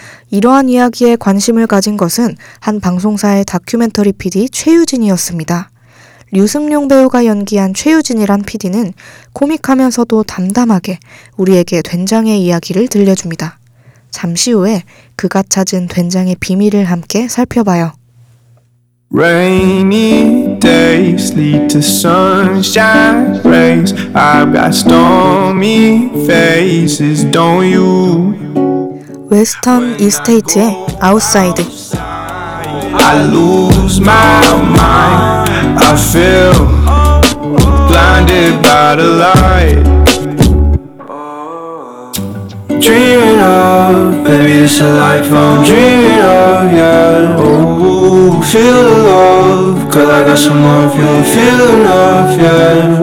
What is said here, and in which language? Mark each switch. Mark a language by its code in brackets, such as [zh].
[ko] 이러한 이야기에 관심을 가진 것은 한 방송사의 다큐멘터리 PD 최유진이었습니다. 류승룡 배우가 연기한 최유진이란 PD는 코믹하면서도 담담하게 우리에게 된장의 이야기를 들려줍니다. 잠시 후에 그가 찾은 된장의 비밀을 함께 살펴봐요. [en] Rainy days lead to sunshine rays. I've got stormy faces, don't you? 웨스턴 이스테이트의 아웃사이드. I lose my mind. I feel blinded by the light. Dreaming of, baby, it's a life I'm dreaming of, yeah. Oh, feel the love, cause I got some of you, feel enough, yeah.